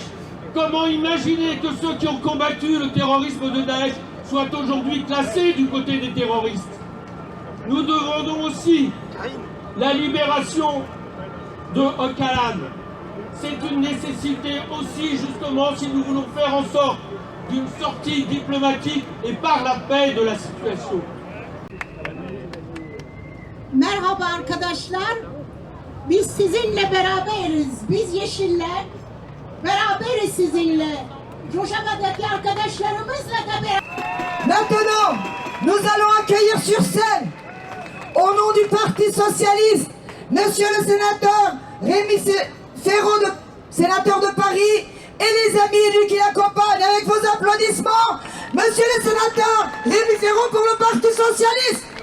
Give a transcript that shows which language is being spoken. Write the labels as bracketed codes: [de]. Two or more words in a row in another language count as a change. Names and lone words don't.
[fr] Comment imaginer que ceux qui ont combattu le terrorisme de Daesh soient aujourd'hui classés du côté des terroristes? Nous demandons aussi la libération de Öcalan. C'est une nécessité aussi justement si nous voulons faire en sorte d'une sortie diplomatique et par la paix de la situation. [tr] Merhaba arkadaşlar. Biz sizinle beraberiz. Biz Yeşiller beraberiz sizinle. Rojava'daki arkadaşlarımızla da beraber. [fr] Maintenant, nous allons accueillir sur scène, au nom du Parti Socialiste, Monsieur le sénateur Rémi Féraud, sénateur de Paris, et les amis élus qui l'accompagnent avec vos applaudissements. Monsieur le sénateur Rémi Féraud pour le Parti Socialiste.